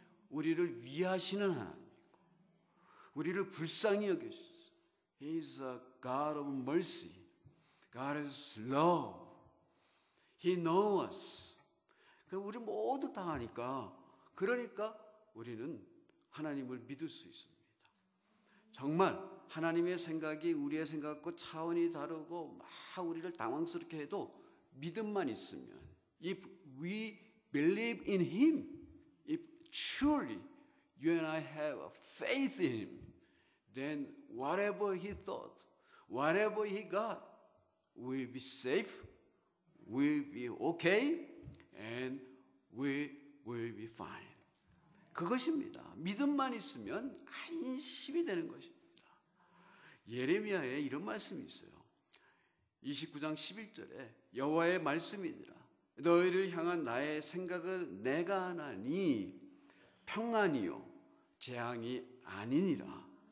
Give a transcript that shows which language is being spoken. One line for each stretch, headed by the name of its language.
Korean: 우리를 위하시는 하나님이고, 우리를 불쌍히 여기시죠.
English: He is a God of mercy. God is love. He knows us.
Korean: 우리 모두 당하니까, 그러니까 우리는 하나님을 믿을 수 있습니다. 정말 하나님의 생각이 우리의 생각과 차원이 다르고 막 우리를 당황스럽게 해도 믿음만 있으면,
English: if we believe in Him, if truly you and I have a faith in Him, then whatever He thought, whatever He got, will be safe, will be okay, and we will be fine.
Korean: 그것입니다. 믿음만 있으면 안심이 되는 것입니다. 예레미야에 이런 말씀이 있어요. 29장 11절에 여호와의 말씀이니라. 너희를 향한 나의 생각을 내가 하나니 평안이요 재앙이 아니니라.